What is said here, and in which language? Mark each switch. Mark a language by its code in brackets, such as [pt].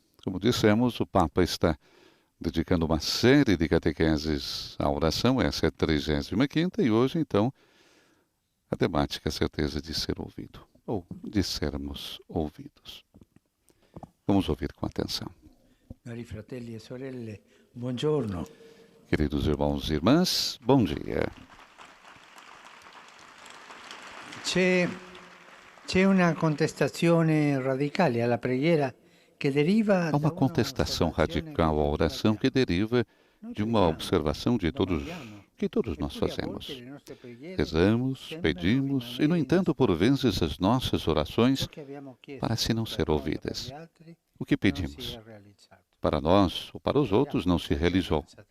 [pt] Como dissemos, o Papa está dedicando uma série de catequeses à oração. Essa é a 35ª e hoje, então, a temática, a certeza de ser ouvido, ou de sermos ouvidos. Vamos ouvir com atenção. [it] Cari fratelli e sorelle, buongiorno. [pt] Queridos irmãos e irmãs, bom dia. [it] C'è una contestazione radicale alla preghiera che deriva [pt] Há uma contestação radical à oração que deriva de uma observação que todos nós fazemos. Rezamos, pedimos e, no entanto, por vezes as nossas orações parecem não ser ouvidas. O que pedimos para nós ou para os outros não se realizou.